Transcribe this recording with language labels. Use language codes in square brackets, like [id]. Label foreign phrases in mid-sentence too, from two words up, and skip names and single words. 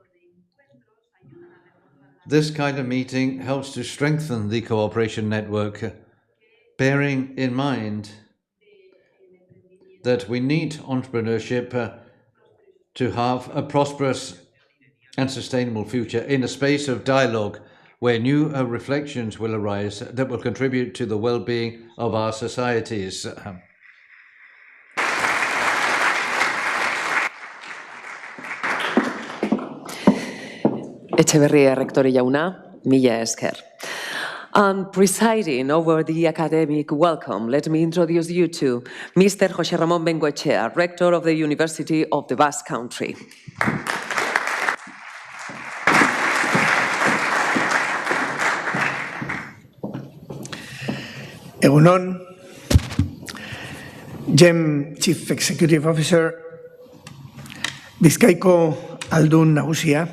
[en] This kind of meeting helps to strengthen the cooperation network, bearing in mind that we need entrepreneurship to have a prosperous and sustainable future in a space of dialogue where new reflections will arise that will contribute to the well-being of our societies. [eu] Etxeberria Rektore jauna, mila esker. [en] And presiding over the academic welcome, let me introduce you to Mr. José Ramón Bengoechea, Rector of the University of the Basque Country. Egunon, GEM Chief Executive Officer, [eu] Bizkaiko Aldun Nagusia.